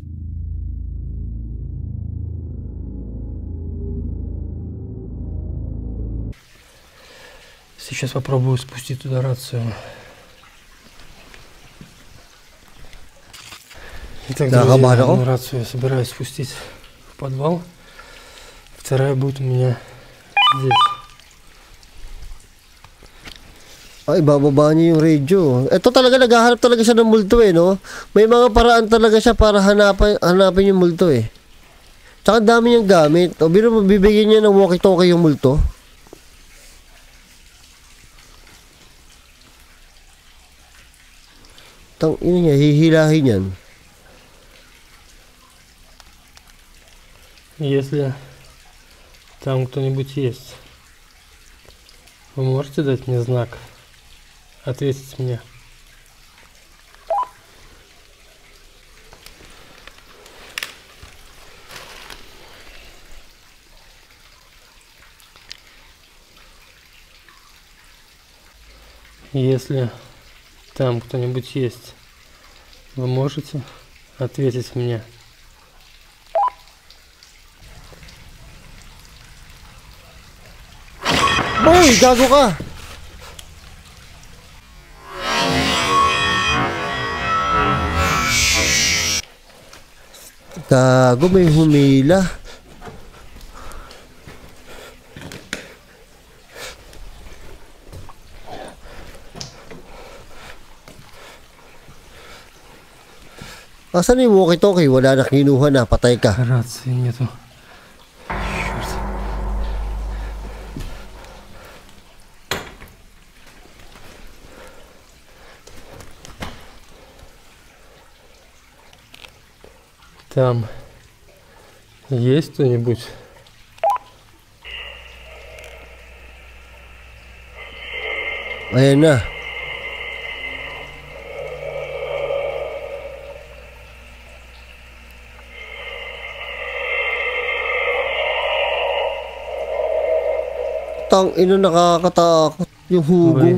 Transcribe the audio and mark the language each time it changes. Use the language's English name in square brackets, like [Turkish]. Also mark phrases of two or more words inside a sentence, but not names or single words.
[Russian] Сейчас попробую спустить туда рацию. Итак, друзья, рацию я собираюсь спустить в подвал. Вторая будет у меня здесь. [Filipino] Ay, bababa niya yung radio. Ito talaga, naghahanap talaga siya ng multo eh, no? May mga paraan talaga siya para hanapin yung multo eh. Tsaka dami niyang gamit. O, biro mo, bibigyan niya ng walkie-talkie yung multo. Tang ina niya, hihilahin yan. [Russian] Если там кто-нибудь есть, вы можете дать мне знак? Ответить мне. Если там кто-нибудь есть, вы можете ответить мне. [Filipino] Uy, gago ka! Gago, may humila. Asan yung walkie-talkie? Wala na, kinuha na, patay ka. [Russian] Рации нету. Черт. Там есть кто-нибудь? [Filipino] Ayan na. Tang ina, nakakatakot yung hugong.